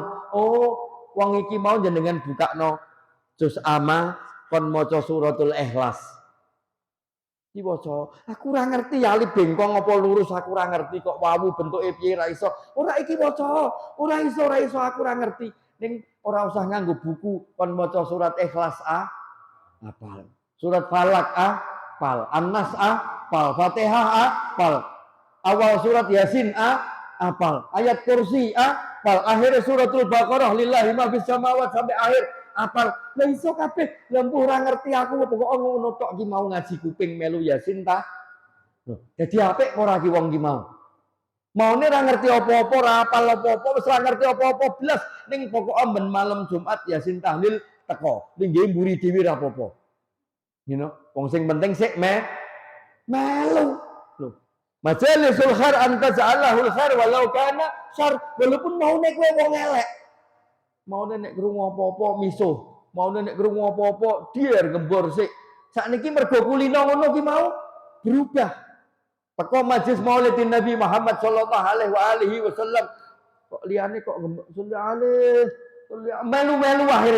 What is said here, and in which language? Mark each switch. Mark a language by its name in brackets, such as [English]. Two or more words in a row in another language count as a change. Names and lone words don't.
[Javanese] oh wong iki mau jenengan bukakno juz amma kon maca suratul ikhlas diwaca aku ora ngerti alif bengkong apa lurus aku ora ngerti kok wawu bentuke piye ra iso ora iki waca ora iso aku ora ngerti ning ora usah nganggo buku kon maca surat ikhlas hafal surat falak hafal annas hafal fatihah hafal awal surat yasin hafal ayat kursi hafal akhir suratul baqarah [Arabic] لله ما في [Javanese] samawati sampai akhir apal lha iso kabeh lempuh ora ngerti aku pokoke ngono tok ki mau ngaji kuping melu yasin ta lho dadi apik ora ki wong ki mau maune ora ngerti apa-apa ora apal apa-apa wis ora ngerti apa-apa blas ning pokoke ben malam Jumat yasin tahlil teko ning nggih mburi dhewe ora apa-apa [English] you know [Javanese] wong sing penting sik melu lho [Arabic] مجالس الخير انت جعله الخير ولو كان شر [Javanese] walaupun maune kowe wong elek mau nek krungu apa-apa misuh, mau nek krungu apa-apa dier gembor sik. Sakniki mergo kulino ngono ki mau berubah. Teko majelis Maulidin Nabi Muhammad [Arabic] صلى الله عليه وسلم [Javanese] kok liyane kok melu-melu akhire.